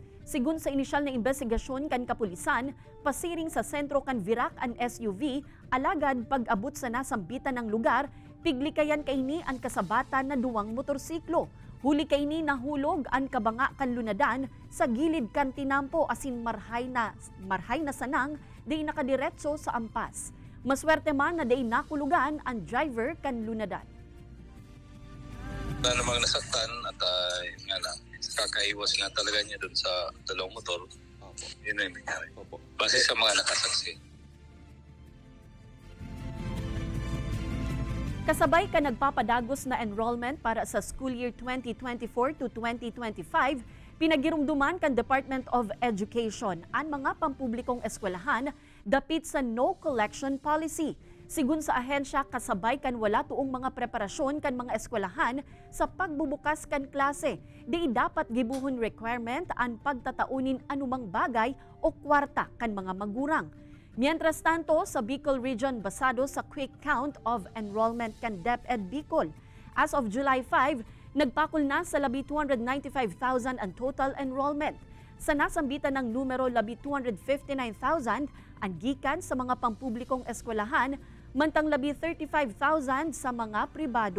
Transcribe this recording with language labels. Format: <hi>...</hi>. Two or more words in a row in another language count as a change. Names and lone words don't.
<bik>Sigun sa inisyal na investigasyon kan kapulisan, pasiring sa sentro kan Virac ang SUV, alagad pag-abot sa nasambitan ng lugar, piglikayan kaini ang kasabatan na duwang motorsiklo. Huli kaini nahulog ang kabanga kan lunadan sa gilid kan tinampo asin marhay na sanang di nakadiretso sa ampas. Maswerte man na di nakulugan ang driver kan lunadan.</bik> <tl>Wala namang nasaktan at nga lang, kakaiwas nga talaga niya dun sa dalawang motor. Opo. Yun na yung nangyari. Opo. Base sa mga nakasaksi.</tl> <bik>Kasabay ka nagpapadagos na enrollment para sa</bik> <en>school year</en> <bik>2024 to 2025, pinagirumduman kan Department of Education ang mga pampublikong eskwelahan dapit sa</bik> <en>no collection policy.</en> <bik>Sigun sa ahensya, kasabay kan wala tuong mga preparasyon kan mga eskwelahan sa pagbubukas kan klase. Di dapat gibuhon requirement ang pagtataunin anumang bagay o kwarta kan mga magurang. Mientras tanto, sa Bicol Region basado sa</bik> <en>quick count of enrollment</en> <bik>kan DepEd Bicol.</bik> <en>As of</en> <bik>July 5, nagpakul na sa labi 295,000 ang</bik> <en>total enrollment.</en> <bik>Sa nasambitan ng numero labi 259,000 ang gikan sa mga pampublikong eskwelahan, mantang labi 35,000 sa mga pribado.</bik>